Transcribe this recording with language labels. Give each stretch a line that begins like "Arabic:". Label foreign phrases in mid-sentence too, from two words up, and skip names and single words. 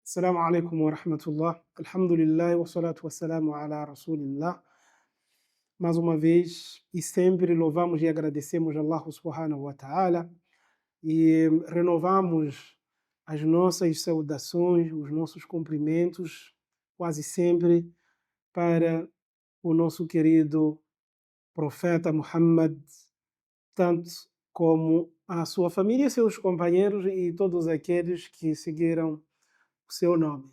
Arabic: السلام عليكم ورحمة الله. الحمد لله والصلاة والسلام على رسول الله.
Portuguese: Mais uma vez e sempre louvamos e agradecemos a Allah
Arabic: سبحانه وتعالى
Portuguese: e renovamos as nossas saudações, os nossos cumprimentos, quase sempre para o nosso querido profeta Muhammad, tanto como a sua família, seus companheiros e todos aqueles que seguiram o seu nome.